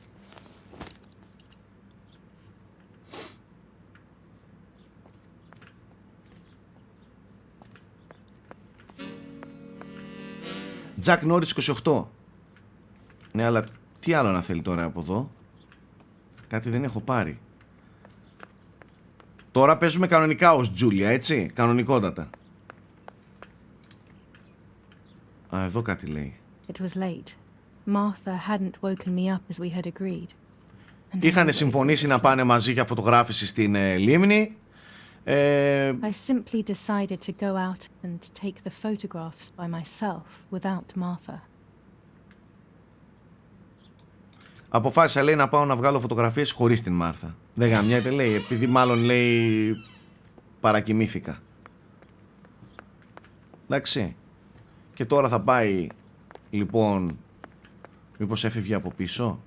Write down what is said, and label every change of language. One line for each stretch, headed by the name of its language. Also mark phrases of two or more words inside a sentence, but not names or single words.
Greek: Τζακ Νόρις 28. Ναι, αλλά τι άλλο να θέλει τώρα από εδώ? Κάτι δεν έχω πάρει. Τώρα παίζουμε κανονικά ως Τζούλια, έτσι, κανονικότατα. Α, εδώ κάτι λέει.
English: It was late. Martha hadn't woken me up as we had agreed.
Greek: Είχανε συμφωνήσει να πάνε μαζί για φωτογράφηση στην λίμνη.
English: I simply decided to go out and take the photographs by myself without Martha.
Greek: Αποφάσισα, λέει, να πάω να βγάλω φωτογραφίες χωρίς την Μάρθα. Δεν γαμιέται, λέει, επειδή μάλλον, λέει, παρακοιμήθηκα. Εντάξει. Και τώρα θα πάει, λοιπόν, μήπως έφευγε από πίσω?